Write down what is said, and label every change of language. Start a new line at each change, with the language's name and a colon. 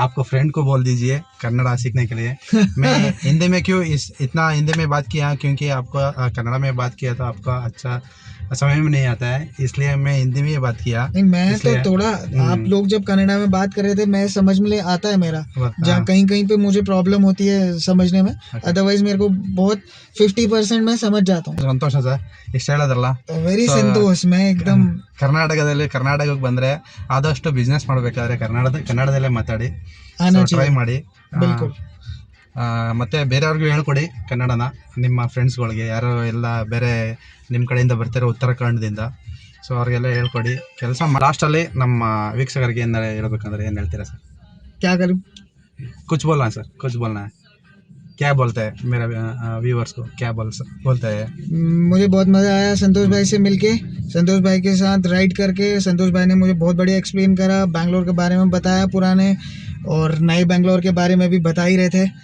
Hindi: आपको फ्रेंड को बोल दीजिए कन्नड़ा सीखने के लिए। मैं हिंदी में क्यों इतना हिंदी में बात किया, क्योंकि आपको कन्नड़ा में बात किया तो आपका अच्छा समझ में नहीं आता है, इसलिए मैं हिंदी में ही बात किया। नहीं मैं तो इसलिए- थोड़ा आप लोग जब कन्नड़ा में बात कर रहे थे मैं समझ में आता है मेरा, जहाँ हाँ। कहीं कहीं पे मुझे प्रॉब्लम होती है समझने में, अदरवाइज मेरे को बहुत 50% मैं समझ जाता हूँ।
Kannada: ಸಂತೋಷ ಸರ್, ಇಷ್ಟ ಹೇಳೋದ್ರಲ್ಲ
English: very So,
Hindi: ಸಂತೋಷ್, मैं एकदम
Kannada: ಕರ್ನಾಟಕಕ್ಕೆ ಬಂದರೆ ಆದಷ್ಟು ಬಿಸ್ನೆಸ್ ಮಾಡಬೇಕಾದ್ರೆ ಕನ್ನಡದಲ್ಲೇ ಮಾತಾಡಿ,
Hindi: आना
Kannada: ಟ್ರೈ
Hindi: चाहिए।
Kannada: ಮಾಡಿ।
Hindi: बिल्कुल।
Kannada: ಮತ್ತು ಬೇರೆಯವ್ರಿಗೂ ಹೇಳ್ಕೊಡಿ ಕನ್ನಡನ, ನಿಮ್ಮ ಫ್ರೆಂಡ್ಸ್ಗಳಿಗೆ ಯಾರು ಎಲ್ಲ ಬೇರೆ ನಿಮ್ಮ ಕಡೆಯಿಂದ ಬರ್ತಾರೆ ಉತ್ತರಾಖಂಡದಿಂದ, ಸೊ ಅವ್ರಿಗೆಲ್ಲ ಹೇಳ್ಕೊಡಿ ಕೆಲಸ ಲಾಸ್ಟಲ್ಲಿ ನಮ್ಮ ವೀಕ್ಷಕರಿಗೆ ಏನು ಹೇಳ್ಬೇಕಂದ್ರೆ ಏನು ಹೇಳ್ತೀರಾ ಸರ್?
Hindi: क्या करूँ? कुछ बोलना है सर, कुछ बोलना है, क्या बोलते हैं मेरा व्यूअर्स को, क्या बोलते हैं? मुझे बहुत मज़ा आया संतोष भाई से मिलके, संतोष भाई के साथ राइड करके। संतोष भाई ने मुझे बहुत बढ़िया एक्सप्लेन करा, बैंगलोर के बारे में बताया पुराने, और नए बैंगलोर के बारे में भी बता ही रहे थे,